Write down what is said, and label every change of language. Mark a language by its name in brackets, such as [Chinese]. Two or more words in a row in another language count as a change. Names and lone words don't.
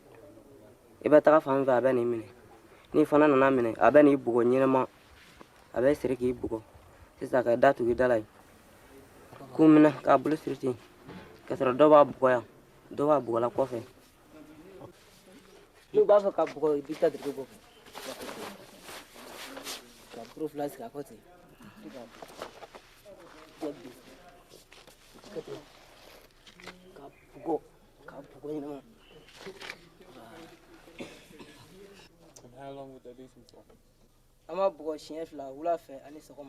[Bambara] I bɛ taga fan fɛ a bɛ n'i minɛ ni fana nana minɛ a bɛ n'i bugɔ ɲɛnɛma a bɛ siri k'i bugɔ sisan ka da tugu i da la yen k'u minɛ k'a bolo siri ten ka sɔrɔ dɔ b'a bugɔ yan dɔ b'a bugɔla kɔfɛ n'u b'a fɛ ka bugɔ i b'i ta dugu bɔ ka buru fila sigi a kɔ ten ka bugɔ ɲɛnɛma. [English] How long would they be for? [Bambara] An b'a bugɔ siɲɛ fila wula fɛ ani sɔgɔma.